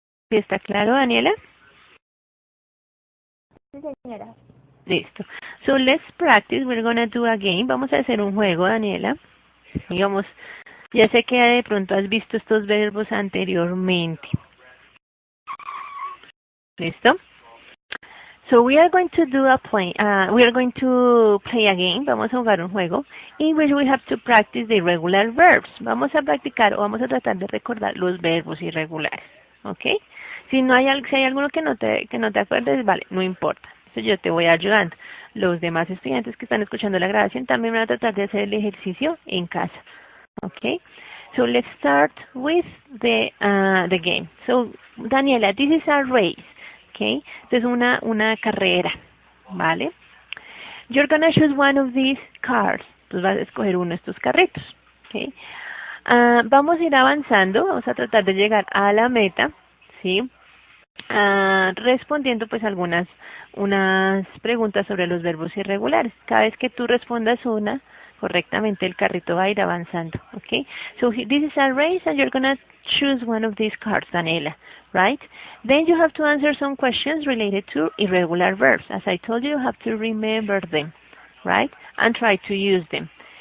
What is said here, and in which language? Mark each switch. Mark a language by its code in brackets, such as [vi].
[es] ¿Sí está claro, Daniela? Sí, señora. [en] Listo. So let's practice. We're gonna do a game. [es] Vamos a hacer un juego, Daniela. Digamos, ya sé que de pronto has visto estos verbos anteriormente. ¿Listo? [en] So we are going to do we are going to play a game. [es] Vamos a jugar un juego [en] in which we have to practice the irregular verbs. [es] Vamos a practicar o vamos a tratar de recordar los verbos irregulares. ¿Ok? Si hay alguno que no te acuerdes, vale, no importa. Eso yo te voy ayudando. Los demás estudiantes que están escuchando la grabación también van a tratar de hacer el ejercicio en casa. ¿Ok? [en] So let's start with the game. So Daniela, this is a race. [es] Okay, entonces una carrera, ¿vale? [en] You're gonna choose one of these cars. [es] Entonces vas a escoger uno de estos carritos, okay. Vamos a ir avanzando, vamos a tratar de llegar a la meta, ¿sí? respondiendo pues unas preguntas sobre los verbos irregulares. Cada vez que tú respondas una correctamente, el carrito va a ir avanzando. [en] Okay? So this is a race and you're gonna choose one of these cards, Daniela, right? Then you have to answer some questions related to irregular verbs. As I told you, you have to remember them, right? And try to use them.